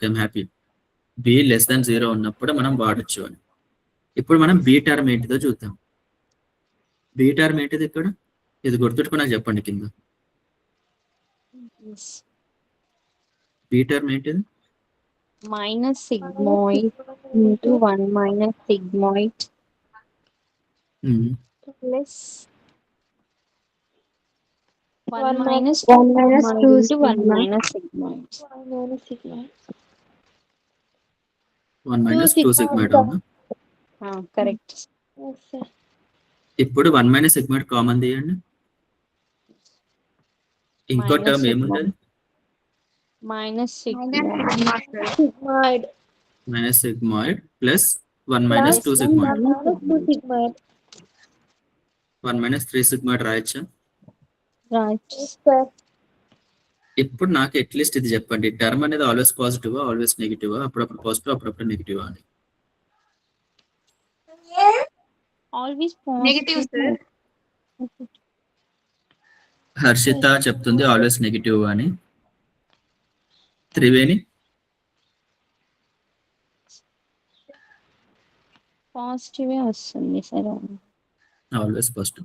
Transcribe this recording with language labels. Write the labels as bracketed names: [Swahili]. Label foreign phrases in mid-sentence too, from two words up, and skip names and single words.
[English] I'm happy. B less than [Telugu] 0 ఉన్నప్పుడు మనం వాడచ్చు అని. ఇప్పుడు మనం [English] B term [Telugu] ఏంటిదో చూద్దాం. [English] B term [Telugu] ఏంటిది ఇక్కడ, ఇది గుర్తుపెట్టుకుని నాకు చెప్పండి కింద. [English] B term [Telugu] ఏంటిది, [English] minus sigmoid into 1 minus sigmoid plus 1 minus 2 1 minus sigmoid 2 into 1 sigma. minus sigmoid. 1 minus 2 sigmoid అవునా? Correct. [Telugu] ఇప్పుడు [English] 1 minus sigmoid [Telugu] కామన్ తీయండి. ఇంకో Minus టర్మ్ sigmoid. ఏముంటది? [English] Minus sigmoid Sigmoid. minus sigmoid plus 1 minus 2 sigmoid. Minus 2 sigmoid. 1 minus 3 sigmoid [Telugu] రాయొచ్చా? [English] right. Yes, sir. ఇప్పుడు నాకు అట్లీస్ట్ ఇది చెప్పండి, టర్మ్ అనేది always positive always negative, అప్పుడప్పుడు పాజిటివ్ అప్పుడప్పుడు నెగిటివ్ అని. Always నెగటివ్ positive. [Telugu] సార్. హర్షిత చెప్తుంది [English] always negative [Telugu] అని. త్రివేణి పాజిటివ్ వస్తుంది సరే. [English] always positive.